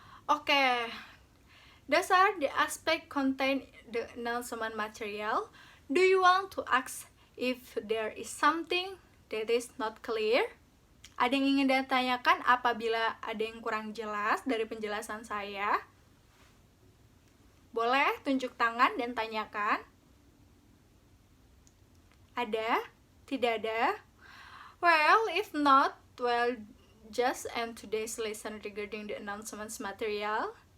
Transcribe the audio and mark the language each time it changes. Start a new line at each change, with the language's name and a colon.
English: Oke, those are the aspect contained the announcement material. Do you want to ask if there is something that is not clear?
Indonesian: Ada yang ingin ditanyakan apabila ada yang kurang jelas dari penjelasan saya? Boleh tunjuk tangan dan tanyakan. Ada? Tidak ada?
English: Well, if not, well, just end today's lesson regarding the announcements material.